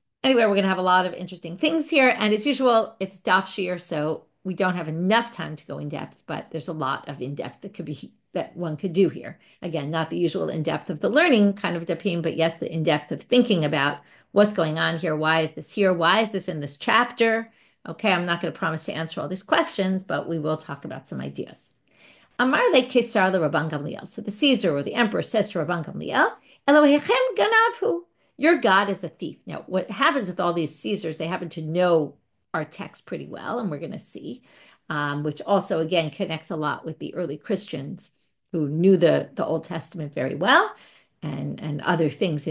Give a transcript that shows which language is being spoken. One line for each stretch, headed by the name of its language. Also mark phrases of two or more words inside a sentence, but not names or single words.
English: Anyway, we're going to have a lot of interesting things here. And as usual, it's
Hebrew: דף שיעור,
English: so we don't have enough time to go in depth, but there's a lot of in depth that one could do here. Again, not the usual in depth of the learning kind of dapim, but yes, the in depth of thinking about what's going on here. Why is this here? Why is this in this chapter? Okay, I'm not going to promise to answer all these questions, but we will talk about some ideas.
Aramaic: אמר ליה קיסר לרבן גמליאל.
English: So the Caesar or the emperor says to Rabban Gamliel,
Aramaic: אלהיכם גנב הוא.
English: Your God is a thief. Now, what happens with all these Caesars, they happen to know our text pretty well, and we're going to see, which also, again, connects a lot with the early Christians who knew the Old Testament very well and other things.